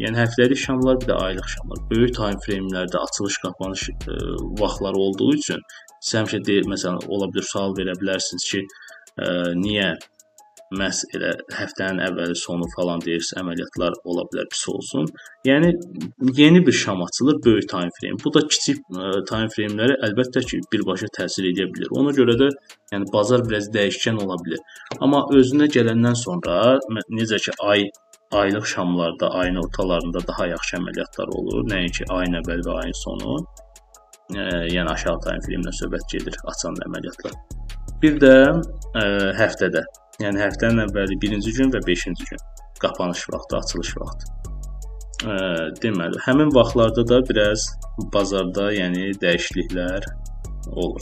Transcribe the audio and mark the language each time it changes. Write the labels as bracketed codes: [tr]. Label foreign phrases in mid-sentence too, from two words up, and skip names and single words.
[az] Yəni həftəlik şamlar, bir də aylıq şamlar. Böyük [en] time frame'lərdə [az] açılış, qapanış vaxtları olduğu üçün siz həmişə deyir, məsələn, ola bilər sual verə bilərsiniz ki, niyə məhz elə həftənin əvvəli sonu falan deyirsiniz, əməliyyatlar ola bilər pis olsun. Yəni yeni bir şam açılır, böyük [en] time frame. [az] Bu da kiçik [en] time frame'lərə [az] əlbəttə ki birbaşa təsir edə bilər. Ona görə də yəni bazar biraz dəyişkən ola bilər. Amma özünə gələndən sonra necə ki aylıq şamlarda, ayın ortalarında daha yaxşı əməliyyatlar olur. Nəinki ayın əvvəli və ayın sonu. Yəni aşağı [en] time frame-lə [az] söhbət gedir açan əməliyyatlar. Bir də həftədə. Yəni həftənin əvvəli 1-ci gün və 5-ci gün qapanış vaxtı, açılış vaxtı. Deməli, həmin vaxtlarda da biraz bazarda yəni dəyişikliklər olur.